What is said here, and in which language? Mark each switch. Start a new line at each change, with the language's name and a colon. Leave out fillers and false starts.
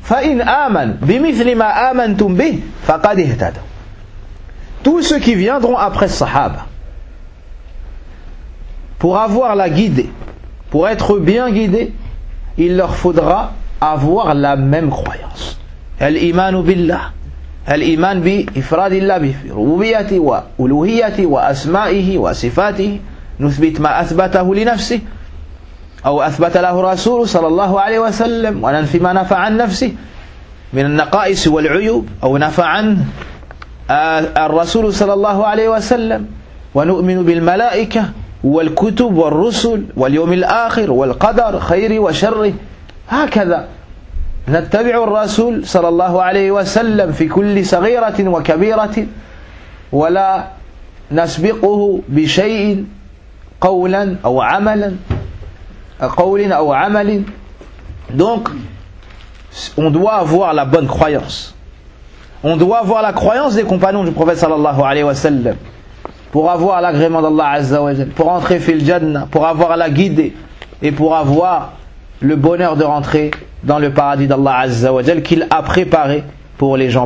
Arabic: فَإِنْ آمَنُ بِمِثْلِ مَا آمَنْتُمْ بِهِ فَقَدْ اِهْتَدَوْا.
French: Tous ceux qui viendront après Sahaba, pour avoir la guidée, pour être bien guidés, il leur faudra avoir la même croyance.
Arabic: الْإِمَانُ بِاللَّهِ الْإِمَانُ بِإِفْرَادِ اللَّهِ بِرُوبِيَةِ وَأُلُوهِيَةِ وَأَسْمَائِهِ وَصِفَاتِهِ نُثْبِتْ مَا أَثْبَتَهُ لِنَفْسِهِ أو أثبت له رسول صلى الله عليه وسلم وننفي ما نفى عن نفسه من النقائص والعيوب أو نفى عن الرسول صلى الله عليه وسلم ونؤمن بالملائكة والكتب والرسل واليوم الآخر والقدر خير وشر هكذا نتبع الرسول صلى الله عليه وسلم في كل صغيرة وكبيرة ولا نسبقه بشيء قولا أو عملا قولين أو عملين.
French: Donc on doit avoir la bonne croyance, on doit avoir la croyance des compagnons du prophète sallallahu alayhi wa sallam pour avoir l'agrément d'Allah azza wa jalla, pour entrer
Arabic: fil jannah,
French: pour avoir la guidée et pour avoir le bonheur de rentrer dans le paradis d'Allah azza wa jalla qu'il a préparé pour les gens.